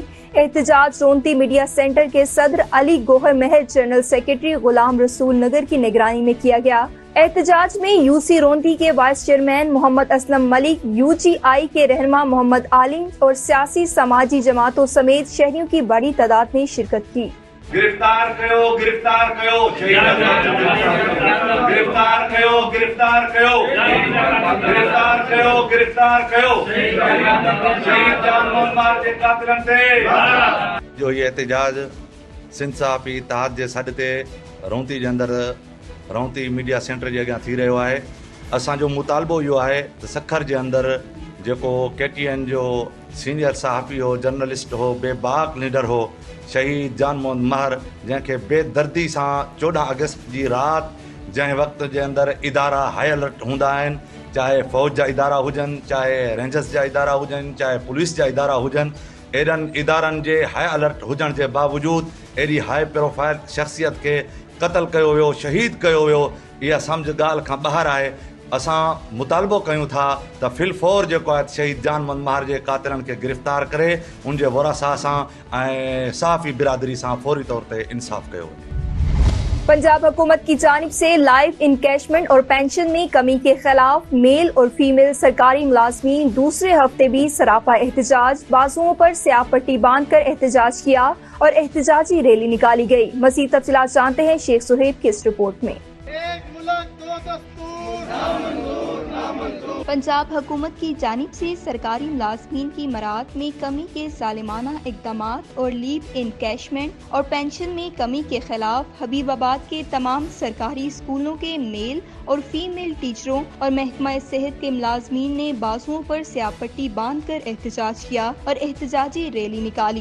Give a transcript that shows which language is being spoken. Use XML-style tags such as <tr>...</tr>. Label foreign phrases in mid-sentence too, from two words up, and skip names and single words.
<ur>احتجاج رونتی میڈیا سینٹر کے صدر علی گوہر مہر</ur> <en>general secretary</en> <ur>غلام رسول نگر کی نگرانی میں کیا گیا. احتجاج میں UC رونتی کے</ur> <en>vice chairman</en> <ur>محمد اسلم ملک، UGI کے رہنما محمد عالم اور سیاسی سماجی جماعتوں سمیت شہریوں کی بڑی تعداد نے شرکت کی.</ur> <sd>गिरफ्तार कयो गिरफ्तार कयो शहीद गिरफ्तार कयो गिरफ्तार कयो गिरफ्तार कयो गिरफ्तार कयो शहीद जान मोहम्मद जे कातिलन ते जो ये एहतजाज सिंध साफ़ी इतिहाद जे सॾ ते रौंती जे अंदरि रौंती मीडिया सेंटर जे अॻियां थी रहियो आहे। असांजो मुतालबो इहो आहे त सखर जे अंदरि जेको KTN जो सीनियर सहाफ़ी हो, जर्नलिस्ट हो, बेबाक लीडर हो, शहीद जान मोहम्मद महर, जंहिंखे बेदर्दी सां 14 अगस्त जी राति जंहिं वक़्त जे अंदरि इदारा</sd> <en>हाई अलर्ट</en> <sd>हूंदा आहिनि, चाहे फ़ौज जा इदारा हुजनि, चाहे रेंजर्स जा इदारा हुजनि, चाहे पुलिस जा इदारा हुजनि, एॾनि इदारनि जे</sd> <en>हाई अलर्ट</en> <sd>हुजण जे बावजूदु एॾी</sd> <en>हाई प्रोफाइल</en> <sd>शख़्सियत खे क़तल कयो वियो, शहीद कयो वियो, इहा सम्झ ॻाल्हि खां ॿाहिरि आहे। असां मुतालबो कयूं था त फिलफौर जेको आहे शहीद जान मोहम्मद महर जे कातिलनि खे गिरफ़्तार करे उन जे वरासा सां ऐं सहाफ़ी बिरादरी सां फौरी तौर ते इंसाफ़ कयो वञे।</sd> <ur>پنجاب حکومت کی جانب سے</ur> <en>life encashment</en> <ur>اور پنشن میں کمی کے خلاف میل اور فیمیل سرکاری ملازمین دوسرے ہفتے بھی سراپا احتجاج، بازوؤں پر سیاہ پٹی باندھ کر احتجاج کیا اور احتجاجی ریلی نکالی گئی. مزید تفصیلات جانتے ہیں شیخ سہیب کی اس رپورٹ میں۔ پنجاب حکومت کی جانب سے سرکاری ملازمین کی مراد میں کمی کے ظالمانہ اقدامات اور</ur> <en>leave encashment</en> <ur>اور پنشن میں کمی کے خلاف حبیب آباد کے تمام سرکاری اسکولوں کے میل اور فیمیل ٹیچروں اور محکمہ صحت کے ملازمین نے بازوؤں پر سیاہ پٹی باندھ کر احتجاج کیا اور احتجاجی ریلی نکالی.</ur>